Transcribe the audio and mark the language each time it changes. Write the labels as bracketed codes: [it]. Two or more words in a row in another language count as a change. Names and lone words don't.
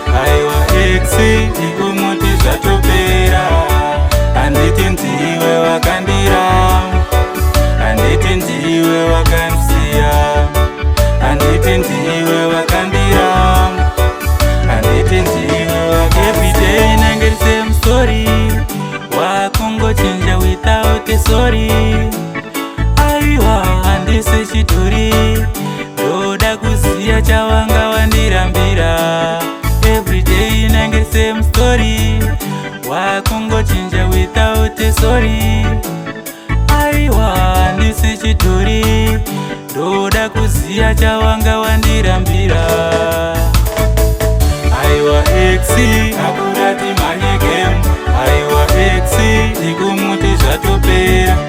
[sn] Aiwa, X, ikumuti zvatopera. Handiti ndiwe wakandira, handiti ndiwe wakansiya, handiti ndiwe wakandira, handiti ndiwe wak-, [en] every day [sn] inenge [en] the same story. Wakungochinja without a sorry. [sn] Aiwa, handisi chidhori, ndoda kuziya chavanga wandirambira. [en] Every day inenge the same story. Wakungochinja without a sorry. [sn] Aiwa, handisi chidhori, ndoda kuziya chavanga wandirambira. Aiwa, X, akuda timhanye game. Aiwa, X, ikumuti zvatopera.